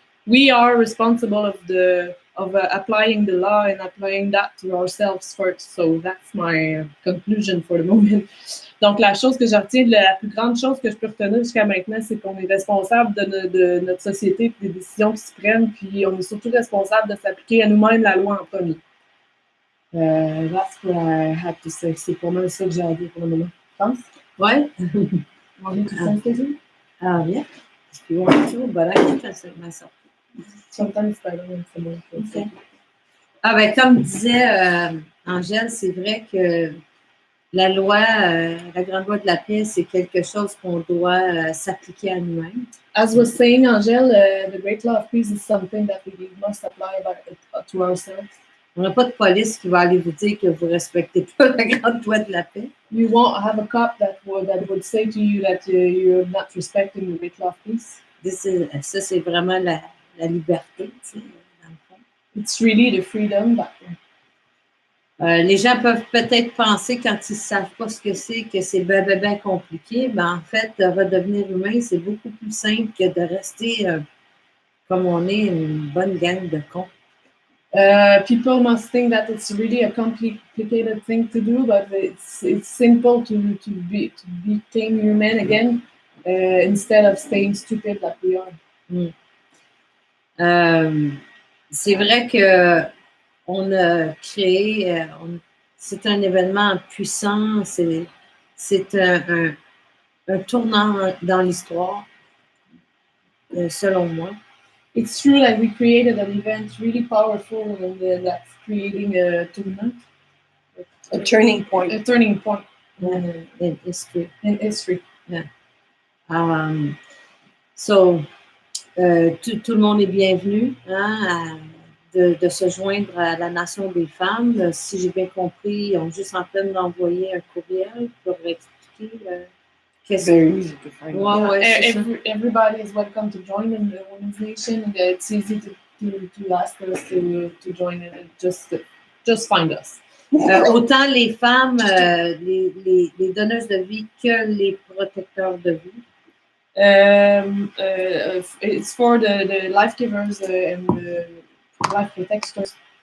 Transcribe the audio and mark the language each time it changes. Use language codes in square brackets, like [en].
[en] We are responsible of applying the law and applying that to ourselves first. So that's my conclusion for the moment. [fr] Donc, la chose que je retiens, la plus grande chose que je peux retenir jusqu'à maintenant, c'est qu'on est responsable de notre société, des décisions qui se prennent, puis on est surtout responsable de s'appliquer à nous-mêmes la loi en premier. [en] That's what I have to say. [fr] C'est pour moi ça que j'ai à dire pour le moment. Tu penses? Ouais. [en] Want me to translate it? Yeah, if you want to, but I can translate myself. Sometimes I don't want someone to translate. [fr] Ah ben, comme disait Angèle, c'est vrai que la loi, la grande loi de la paix, c'est quelque chose qu'on doit s'appliquer à nous-mêmes. [en] As was saying, Angèle, the great law of peace is something that we must apply to ourselves. [fr] On n'a pas de police qui va aller vous dire que vous ne respectez pas la grande loi de la paix. [en] You won't have a cop that would say to you that you're not respecting the great law of peace. [fr] Ça, c'est vraiment la liberté, tu sais, dans le fond. [en] It's really the freedom that [fr] Les gens peuvent peut-être penser, quand ils ne savent pas ce que c'est ben compliqué. Mais en fait, de redevenir humain, c'est beaucoup plus simple que de rester comme on est, une bonne gang de cons. [en] People must think that it's really a complicated thing to do, but it's simple to become human again instead of staying stupid like we are. [fr] C'est vrai que on a créé, c'est un événement puissant, c'est un tournant dans l'histoire, selon moi. [en] It's true that we created an event really powerful and that's creating a tournament. A turning point. A turning point. In history. In history. Yeah. [fr] So, tout le monde est bienvenu de se joindre à la Nation des femmes. Si j'ai bien compris, ils ont juste en train d'envoyer un courriel pour expliquer qu'est-ce [en] Very easy to find. Everybody is welcome to join in the organization. And it's easy to ask us to join it. Just find us. [fr] Autant les femmes, les donneuses de vie que les protecteurs de vie. [en] It's for the life givers and the life protectors.